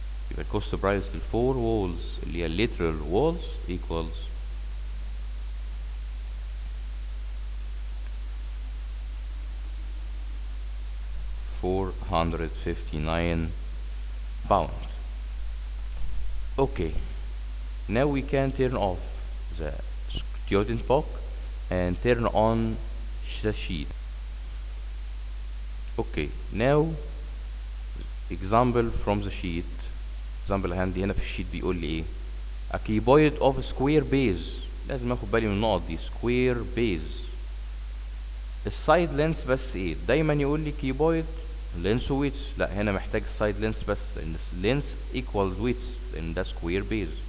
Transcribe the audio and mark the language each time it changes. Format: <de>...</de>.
<en>يبقى الكوست برايس للفور وولز</en> <ar>اللي هي</ar> <en>الليترال walls equals 459 pound. Okay, now we can turn off the student book and turn on the sheet. Okay, now example from the sheet. example</en> <ar>عندي هنا في الشيت بيقول لي ايه؟</ar> <en>a cuboid of square base.</en> <ar>لازم اخد بالي من النقط دي.</ar> <en>square base</en> <ar>السايد لينس بس ايه؟ دايما يقول لي كيبويد لينس ويتس. لا هنا محتاج السايد لينس بس، لان اللينس ايكوال ويتس، لان ده سكوير بيز.</ar>